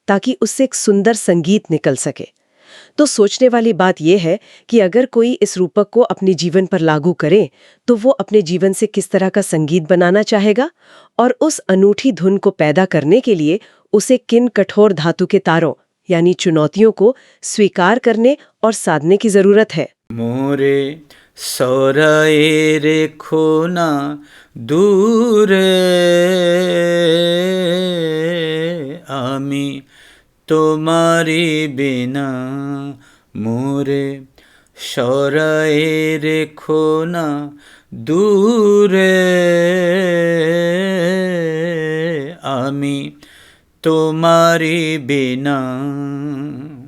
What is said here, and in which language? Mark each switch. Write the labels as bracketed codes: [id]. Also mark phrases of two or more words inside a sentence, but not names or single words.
[hi] ताकि उससे एक सुंदर संगीत निकल सके। तो सोचने वाली बात यह है कि अगर कोई इस रूपक को अपने जीवन पर लागू करे तो वो अपने जीवन से किस तरह का संगीत बनाना चाहेगा, और उस अनूठी धुन को पैदा करने के लिए उसे किन कठोर धातु के तारों यानी चुनौतियों को स्वीकार करने और साधने की जरूरत है। [bn] মোরে সরিয়ে রেখো না দূরে আমি তোমারই বিনা মোরে সরিয়ে রেখো না দূরে আমি তোমারই বিনা।